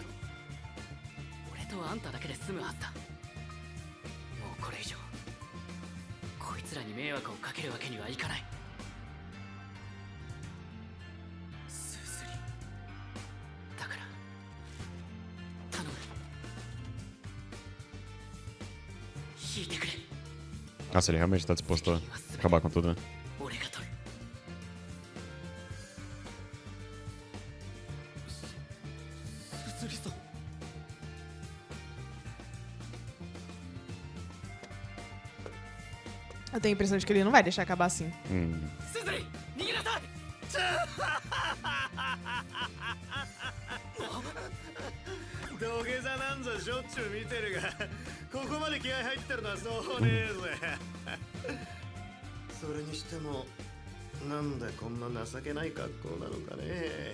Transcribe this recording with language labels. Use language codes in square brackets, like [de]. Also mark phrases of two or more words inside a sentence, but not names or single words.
[ja] 俺とあんただけで済むはずだ。もうこれ以上こいつらに迷惑をかけるわけにはいかない。スズリ、だから頼む、引いてくれ。 [pt] Nossa, ele realmente tá disposto a acabar com tudo, né? [ja] 俺が取る。スズリさん。 [pt] Eu tenho a impressão de que ele não vai deixar acabar assim. [ja] スズリ、逃げなさい。土下座なんぞしょっちゅう見てるが、ここまで気合入ってるのはそうねえぜ。それにしても、なんでこんな情けない格好なのかね。